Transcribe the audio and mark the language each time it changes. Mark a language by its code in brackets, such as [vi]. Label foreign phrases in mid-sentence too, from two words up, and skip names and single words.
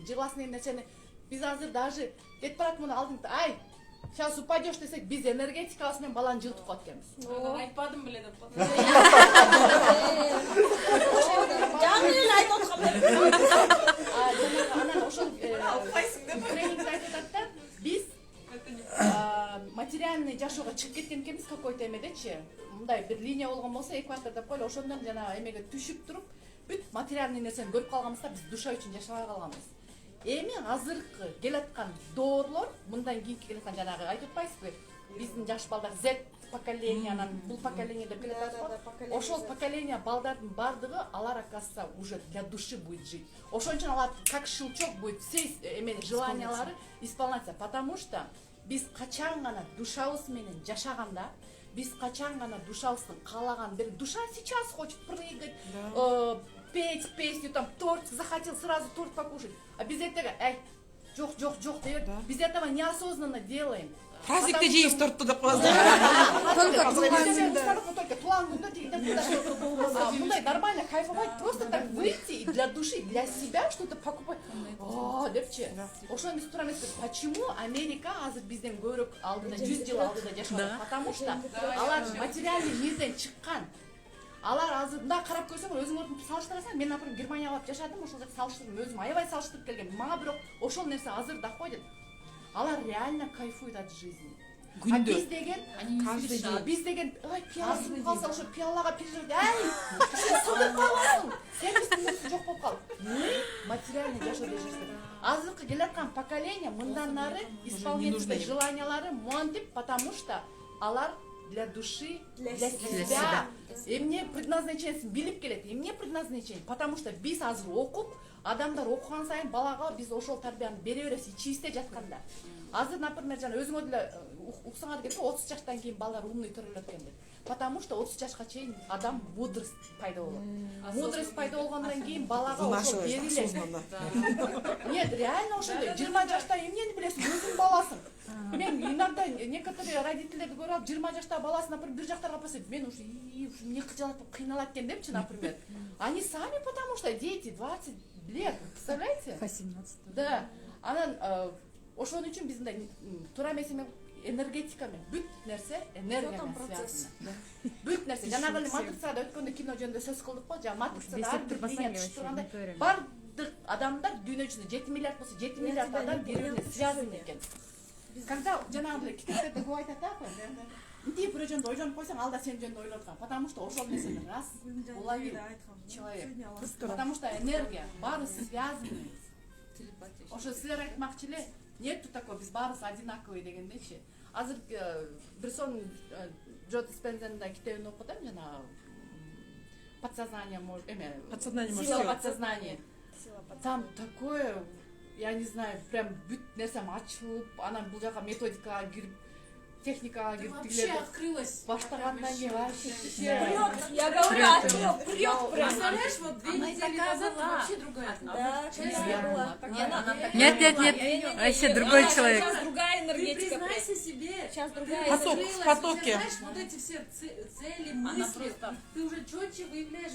[ky] Жыгыласың деген нерсени биз азыр даже кетип барат муну алдын ай [ru] сейчас упадешь [ky] десек биз энергетикабыз менен баланы жыгытып коет экенбиз. Айтпадым беле деп. Жаңы эле айтып аткам. Анан ошол тренингде айтып атат да биз материальный жашоого чыгып кеткен экенбиз какой-то эмедечи. Мындай бир линия болгон болсо экватор деп койлу, ошондон жана эмеге түшүп туруп бүт материальный нерсени көрүп калганбызда биз душа үчүн жашабай калганбыз. Эми азыркы келаткан доорлор, мындан кийинки келаткан жанагы айтып атпайсызбы? Биздин жаш балдар Z поколение, анан бул поколение деп келе атат. [ru] Ошол поколение [ky] балдардын бардыгы алар [ru] оказывается уже для души будет жить. [ky] Ошон үчүн алар [ru] как щелчок будет все [ky] эмени желаниялары [ru] исполняться, потому что [ky] биз качан гана душабыз менен жашаганда, биз качан гана душабыздын каалаган бир [ru] душа сейчас хочет прыгать, петь песню, там торт захотел сразу торт покушать. А без этого, [ky] жок, деп, [ru] без этого неосознанно делаем. [ky] Праздникте жейсиз торту деп коебуз. [ru] Только [ky] тулган күндө тигинден мындай [ru] нормально кайфовать, просто так выйти и для души, для себя что-то покупать. [ky] Депчи. Ошону биз туура эмеспиз. Почему Америка азыр бизден көбүрөөк алдыда 100 жыл алдыда жашап? [ru] Потому что [ky] алар материальный мирден чыккан. Алар азыр мындай карап көрсөң, өзүңөрдү салыштырасаң, мен например Германияга барып жашадым, ошол жерде салыштырдым, өзүм аябай салыштырып келгем. Мага бирок ошол нерсе азыр доходит. [ru] Алар реально кайфуют от жизни. [ky] А биз деген [ru] каждый день. [ky] Биз деген, ой, пиаласың калса ошо пиалага переживать. Сен сутуп каласың. Сен үстүңүздө жок болуп кал. [ru] Мы материальный [ky] жашоодо жашайбыз. Азыркы келаткан поколение мындан нары исполнительность желаниялары монтип, [ru] потому что алар для души, для себя. [ky] Эмне предназначениесин билип келет. Эмне предназначение? [ru] Потому что [ky] биз азыр окуп, адамдар окуган сайын балага биз ошол тарбияны бере беребиз ичибизде жатканда. Азыр, например, жана өзүңөр деле уксаңар келсе 30 жаштан кийин балдар умный төрөлөт экен деп. [ru] Потому что [ky] 30 жашка чейин адам мудрость пайда болот. Мудрость пайда болгондон кийин балага ошол берилет. [ru] Нет, реально [ky] ошондой. 20 жашта эмнени билесиң, өзүң баласың. Мен [ru] иногда некоторые [ky] родителерди көрүп алып 20 жаштагы баласын, например, бир жактарга апарса, мен уже эмне кыжалат болуп кыйналат экен депчи, например. [ru] Они сами, потому что дети 20 лет, представляете? 18. Да. [ky] Анан ошон үчүн биз мындай туура эмес энергетикамен бүт нерсе энергия менен связано. Бүт нерсе. Жанагы эле матрицада өткөндө кино жөнүндө сөз кылдык го, жана матрицада ар бир линия түшүп тургандай бардык адамдар дүйнө жүзүндө 7 миллиард болсо 7 миллиард адам бири-бирине связан экен. Когда жанагы эле китептерде көп айтат да, мынтип бирөө жөнүндө ойлонуп койсоң, ал да сен жөнүндө ойлоп аткан. [ru] Потому что [ky] ошол нерсени [ru] раз уловил человек. Потому что энергия баары связаны. [ky] Ошо силер айтмакчы эле, [ru] нету такой, [ky] биз баарыбыз одинаковый дегендечи. Азыр бир сон Джо Диспензанын китебин окудум, жана [ru] подсознание может, сила подсознания. Там такое, я не знаю, прям [ky] бүт нерсем ачылып, анан бул жака методикага кирип, техникага кирип, [ru] Вообще открылась. [ky] Баштагандан кийин вообще. [ru] Я говорю, прёт. Представляешь, вот 2 недели назад вообще другая. Нет, вообще другой человек. Сейчас другая Ты энергетика. признайся себе. Сейчас другая Поток, энергетика. в потоке. Знаешь, вот эти все цели, мысли, ты уже четче выявляешь.